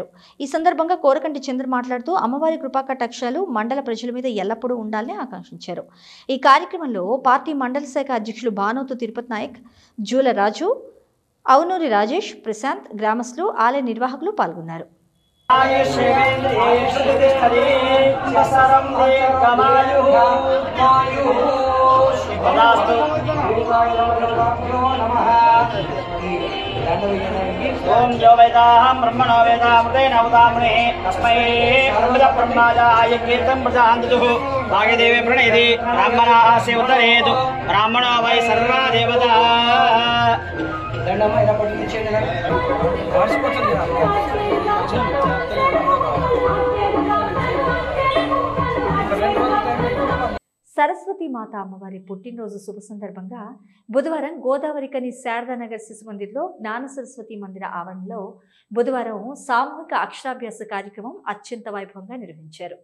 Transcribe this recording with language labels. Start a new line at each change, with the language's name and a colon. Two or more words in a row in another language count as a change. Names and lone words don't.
Telugu: ఈ సందర్భంగా కోరకంటి చందర్ మాట్లాడుతూ అమ్మవారి కృపాకటాక్షాలు మండల ప్రజల మీద ఎల్లప్పుడూ ఉండాలని ఆకాంక్షించారు. ఈ కార్యక్రమంలో పార్టీ మండల శాఖ అధ్యక్షులు భానోతు తిరుపతి నాయక్, జూల రాజు, అవునూరి రాజేష్, ప్రశాంత్, గ్రామస్తులు, ఆలయ నిర్వాహకులు పాల్గొన్నారు.
Sanskrit: ओम जो वेदाहं ब्रह्मणो वेदामृतेन उदामृणे तस्मै ब्रह्माजाय कीर्तं प्रजान्तुः भाग्यदेवे प्रणयति ब्राह्मणाः से उत्तरेतु ब्राह्मणो वै सर्वा देवता
Telugu: దండమైన పట్టించేయండి వాసిపోతుంది. సరస్వతి మాత అమ్మవారి పుట్టినరోజు శుభ సందర్భంగా బుధవారం గోదావరికని శారదానగర్ శిశు మందిర్లో జ్ఞాన సరస్వతి మందిర ఆవరణలో బుధవారం సామూహిక అక్షరాభ్యాస కార్యక్రమం అత్యంత వైభవంగా నిర్వహించారు.